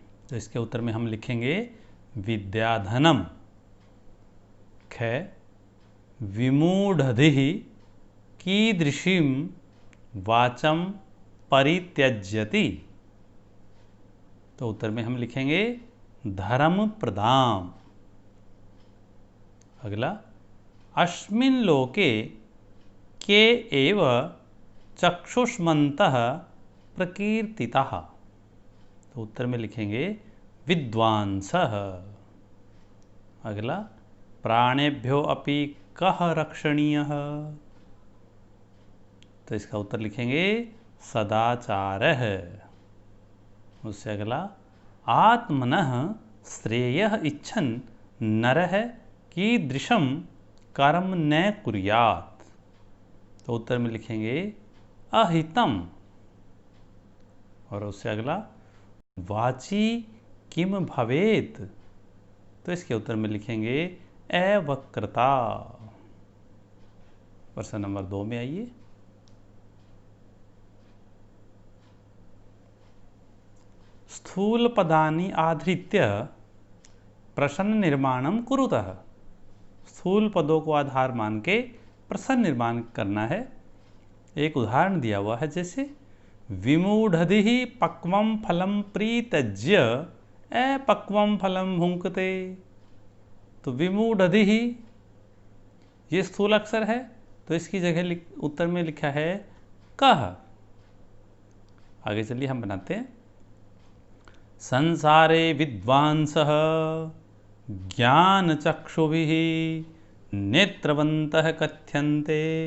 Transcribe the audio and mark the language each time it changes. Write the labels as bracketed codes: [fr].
[hi] तो इसके उत्तर में हम लिखेंगे विद्याधनम। [sa] ख विमूढ़धिः कीदृशीं वाचं परित्यज्यति। [hi] तो उत्तर में हम लिखेंगे धर्मप्रदाम्। अगला, [sa] अस्मिन् लोके के एव चक्षुष्मन्तः प्रकीर्तिताः। [hi] तो उत्तर में लिखेंगे विद्वांसः। [sa] अगला, प्राणेभ्यो अपि कः रक्षणीयः। [hi] तो इसका उत्तर लिखेंगे सदाचारः। उससे अगला, [sa] आत्मनः श्रेयः इच्छन् नरः कीदृशं कर्म न कुर्यात्। [hi] तो उत्तर में लिखेंगे अहितम। और उससे अगला, [sa] वाची किम भवेत्। [hi] तो इसके उत्तर में लिखेंगे अवक्रता। प्रश्न नंबर 2 में आइए। [sa] स्थूल पदानि आधृत्य प्रश्न निर्माणम कुरुतः। [hi] स्थूल पदों को आधार मान के प्रश्न निर्माण करना है। एक उदाहरण दिया हुआ है, जैसे [sa] विमूढ़धिः पक्वं फलं प्रीत्यज्य अपक्वं फलं भुंक्ते। [hi] तो विमूढ़धिः ये स्थूल अक्षर है, तो इसकी जगह उत्तर में लिखा है कः। आगे चलिए हम बनाते हैं। [sa] संसारे विद्वांसः ज्ञानचक्षुभिः नेत्रवन्तः कथ्यन्ते।